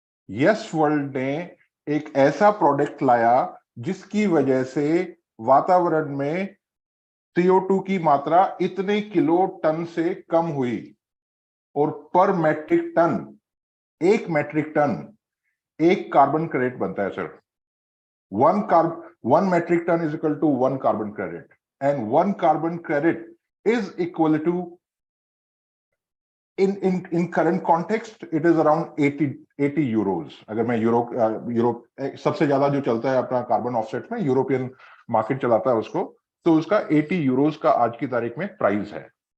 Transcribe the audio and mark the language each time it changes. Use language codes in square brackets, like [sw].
[hi] Yes world ने एक ऐसा प्रोडक्ट लाया जिसकी वजह से वातावरण में CO2 की मात्रा इतने किलो टन से कम हुई, और पर मैट्रिक टन, एक मैट्रिक टन एक कार्बन क्रेडिट बनता है sir. [en] one metric ton is equal to 1 carbon credit, and 1 carbon credit is equal to, in current context it is around 80 euros। [hi] अगर मैं यूरोप सबसे ज्यादा जो चलता है अपना कार्बन ऑफसेट में, यूरोपियन मार्केट चलाता है उसको, तो उसका 80 यूरोस का आज की तारीख में प्राइस है।